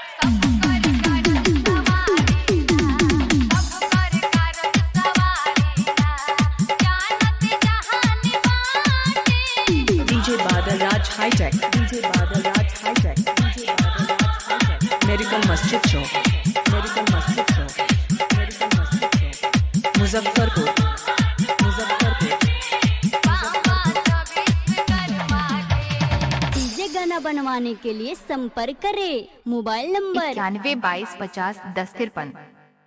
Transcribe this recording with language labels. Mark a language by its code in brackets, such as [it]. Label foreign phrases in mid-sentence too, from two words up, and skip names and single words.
[hi] DJ Badal Raj High Tech, DJ Badal Raj High Tech, DJ Badal Raj High Tech, Miracle Masjid Chowk, Miracle Masjid Chowk, Miracle Masjid Chowk, मुजफ्फरपुर, मुजफ्फरपुर, डीजे गाना बनवाने के लिए संपर्क करें। मोबाइल नंबर 91 22 50 10 53।